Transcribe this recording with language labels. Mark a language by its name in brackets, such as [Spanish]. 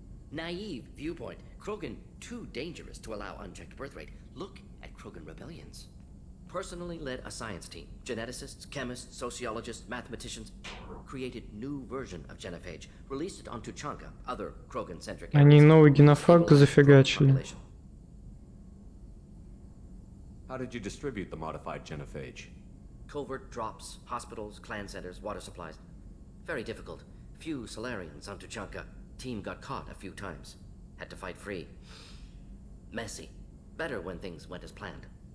[English] Naive viewpoint. Krogan too dangerous to allow unchecked birth rate. Look at Krogan rebellions. Personally led a science team. Geneticists, chemists, sociologists, mathematicians. Created new version of genophage. Released it on Tuchanka, other Krogan-centric areas. [Russian] Они новый генофаг зафигачили. [English] How did you distribute the modified genophage? Covert drops, hospitals, clan centers, water supplies. Very difficult. Few Solarians on Tuchanka. Team got caught a few times. Had to fight free. Messy. Better when things went as planned.